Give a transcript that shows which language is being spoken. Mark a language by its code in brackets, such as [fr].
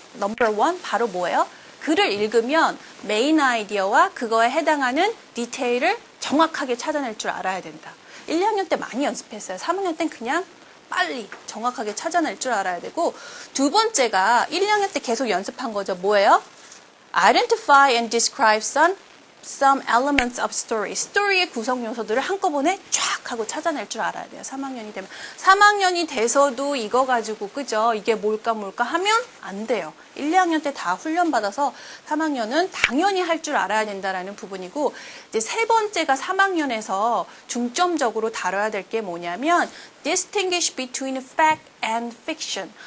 [ko] 넘버 원 바로 뭐예요? 글을 읽으면 메인 아이디어와 그거에 해당하는 디테일을 정확하게 찾아낼 줄 알아야 된다. 1, 2학년 때 많이 연습했어요. 3학년 땐 그냥 빨리 정확하게 찾아낼 줄 알아야 되고, 두 번째가 1, 2학년 때 계속 연습한 거죠. 뭐예요? [en] Identify and describe some elements of story. [ko] 스토리의 구성 요소들을 한꺼번에 쫙 하고 찾아낼 줄 알아야 돼요. 3학년이 되면. 3학년이 돼서도 이거 가지고 그죠? 이게 뭘까 하면 안 돼요. 1, 2학년 때 다 훈련받아서 3학년은 당연히 할 줄 알아야 된다라는 부분이고, 이제 세 번째가 3학년에서 중점적으로 다뤄야 될 게 뭐냐면 [en] distinguish between fact and fiction.